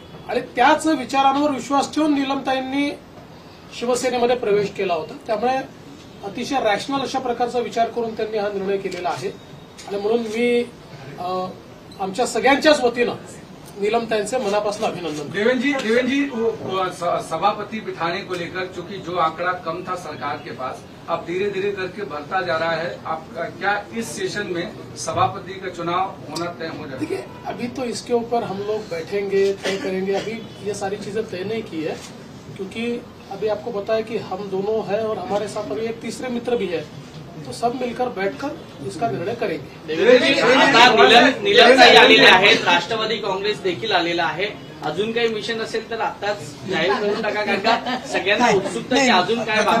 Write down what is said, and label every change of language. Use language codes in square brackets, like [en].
[mr] आणि त्याच विचारांवर विश्वास ठेवून नीलमताईंनी शिवसेनेमध्ये प्रवेश केला होता. त्यामुळे अतिशय रॅशनल अशा प्रकारचा विचार करून त्यांनी हा निर्णय केलेला आहे. आणि म्हणून मी आमच्या सगळ्यांच्याच वतीनं नीलमताईंचे मनापासून अभिनंदन. [hi] देवेंद्र जी सभापति बिठाने को लेकर चूंकि जो आंकड़ा कम था सरकार के पास, अब धीरे धीरे करके बढ़ता जा रहा है, आप क्या इस सेशन में सभापति का चुनाव होना तय हो जाएगा? देखिए, अभी तो इसके ऊपर हम लोग बैठेंगे, तय करेंगे. अभी ये सारी चीजें तय नहीं की है, क्योंकि अभी आपको पता है कि हम दोनों हैं और हमारे साथ अभी एक तीसरे मित्र भी है, तो सब मिलकर बैठकर इसका निर्णय करेंगे. [mr] देवेंद्रजी, आता नीलमताई आलेले आहेत, राष्ट्रवादी काँग्रेस देखील आलेला आहे, अजून काही मिशन असेल तर आताच जाहीर करून टाका, कारण का सगळ्यांना उत्सुकता की अजून काय